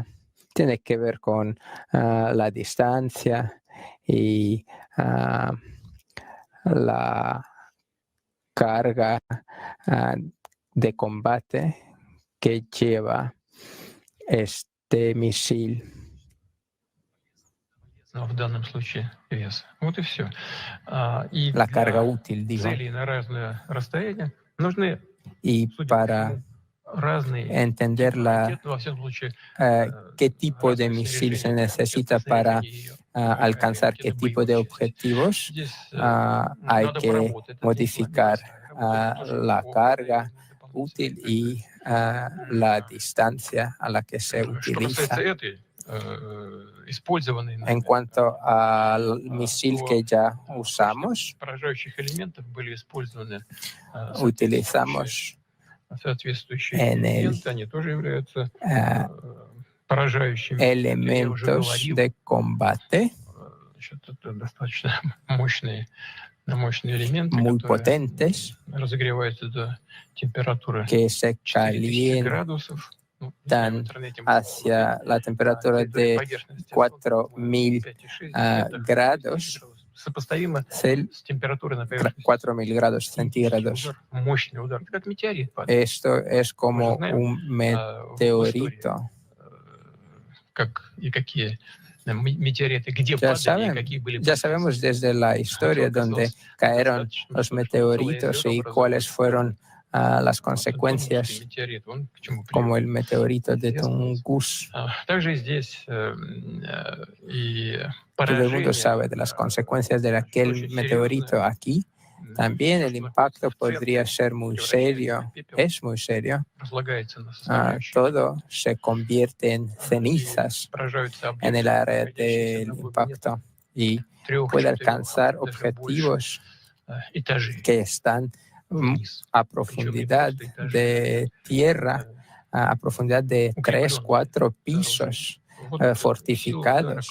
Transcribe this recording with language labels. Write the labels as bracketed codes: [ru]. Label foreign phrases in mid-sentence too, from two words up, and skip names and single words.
[es] Tiene que ver con la distancia y la carga de combate que lleva este misil. [ru] В данном случае вес. Вот и все. И [es] La carga [ru] для [es] útil, digo. [ru] целей на разное расстояние нужны, [es] Y [ru] судя по [es] para [ru] всему, разные [es] entender [ru] типы ракет, но во всяком случае [es] qué tipo de [ru] разное [es] misil se [ru] снаряжение [es] necesita [ru] ракет по [es] para [ru] снаряжению ее [es] alcanzar qué [ru] ракетно [es] tipo de [ru] боевых частей. [es] objetivos. [ru] Здесь [es] Hay [ru] надо [es] que [ru] поработать над этим, [es] modificar [ru] выстраивать. Это тоже [es] la [ru] опыт [es] carga [ru] и [es] útil [ru] дополнительные [es] y la distancia a la que se [ru] Что [es] utiliza. [ru] касается этой, использованной [es] En [ru] нами, [es] cuanto al misil que ya [ru] то в качестве [es] usamos, [ru] поражающих элементов были использованы [es] utilizamos [ru] соответствующие [es] en el [ru] элементы, они тоже являются поражающими. Я уже [es] elementos [ru] говорил, [es] de combate [ru] значит, это достаточно мощные элементы, [es] muy [ru] которые [es] potentes [ru] разогреваются до температуры [es] que se [ru] 4000 градусов. Ну, не знаю, в [es] calientan [ru] интернете можно [es] hacia la temperatura [ru] территории [es] de [ru] поверхности [es] 4000 grados [ru] сопоставимо с температурой на поверхности. [es] 4000 grados centígrados. [ru] Мощный удар. Это как метеорит падает. [es] Esto es como un meteorito. [ru] Как и какие meteoriты, где падали и какие были [es] Ya sabemos desde la historia donde cayeron los meteoritos y cuáles fueron las consecuencias, como el meteorito de Tungus. [ru] Также здесь [es] Todo el mundo sabe de las consecuencias de aquel meteorito aquí. También el impacto podría ser muy serio, es muy serio. Todo se convierte en cenizas en el área del impacto y puede alcanzar objetivos que están a profundidad de tierra, a profundidad de 3, 4 pisos fortificados.